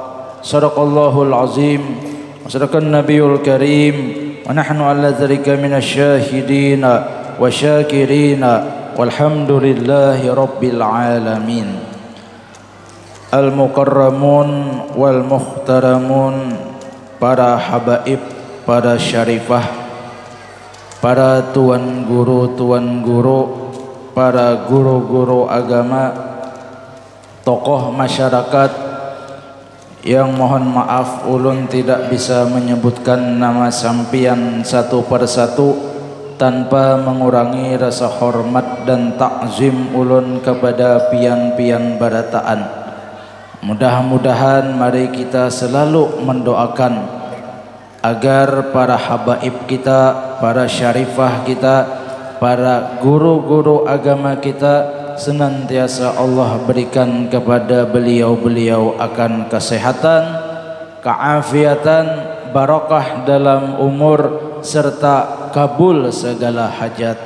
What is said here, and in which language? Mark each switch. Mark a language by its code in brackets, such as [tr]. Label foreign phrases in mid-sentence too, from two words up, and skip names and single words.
[ar] صدق الله العظيم وصدق النبي الكريم ونحن على ذلك من الشاهدين والشاكرين والحمد لله رب العالمين. المكرمون والمحترمون, [id] para habaib, para syarifah, para tuan guru, para guru-guru agama, [bjn] tokoh masyarakat yang mohon maaf ulun tidak bisa menyebutkan nama sampian satu persatu tanpa mengurangi rasa hormat dan takzim ulun kepada pian-pian barataan. [id] Mudah-mudahan mari kita selalu mendoakan agar para habaib kita, para syarifah kita, para guru-guru agama kita senantiasa Allah berikan kepada beliau-beliau akan kesehatan, keafiatan, barakah dalam umur serta kabul segala hajat.